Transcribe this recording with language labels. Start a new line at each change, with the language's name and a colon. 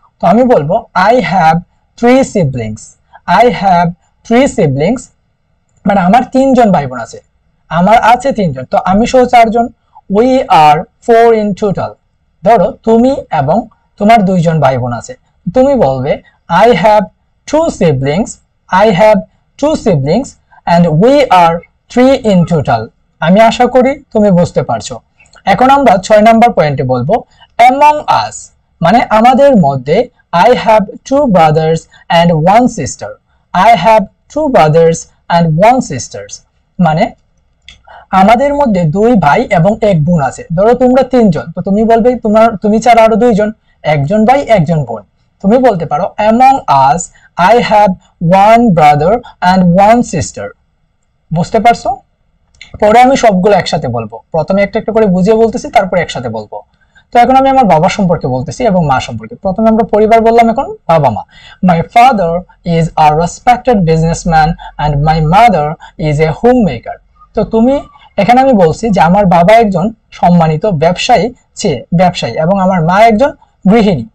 Bangla: তো আমি বলবো
English: I have 3 siblings।
Bangla: I have 3 siblings, মানে আমার 3 জন ভাই বোন আছে, আমার আছে 3 জন, তো আমি সহ 4 জন।
English: We are 4 in total।
Bangla: ধরো তুমি এবং তোমার 2 জন ভাই বোন আছে, তুমি বলবে
English: I have 2 siblings। I have 2 siblings and we are 3 in total।
Bangla: আমি আশা করি তুমি বুঝতে পারছো। এখন আমরা 6 নাম্বার পয়েন্টে বলবো
English: among us,
Bangla: মানে আমাদের মধ্যে।
English: I have 2 brothers and 1 sister। I have 2 brothers and 1 sisters,
Bangla: মানে আমাদের মধ্যে 2 ভাই এবং 1 বোন আছে। ধরো তোমরা 3 জন, তো তুমি বলবে তুমি ছাড়া আরো 2 জন, 1 জন ভাই 1 জন বোন। তুমি বলতে পারো
English: among us I have 1 brother and 1 sister।
Bangla: বুঝতে পারছো? পরে আমি সবগুলো একসাথে বলবো, প্রথমে একটা একটা করে বুঝিয়ে বলতেছি, তারপরে একসাথে বলবো। তো এখন আমি আমার বাবা সম্পর্কে বলতেছি এবং মা সম্পর্কে। প্রথমে আমরা পরিবার বললাম, এখন বাবা মা।
English: My father is a respected businessman and my mother is a home maker.
Bangla: তো তুমি এখানে আমি বলছি যে আমার বাবা একজন সম্মানিত ব্যবসায়ী এবং আমার মা একজন গৃহিণী।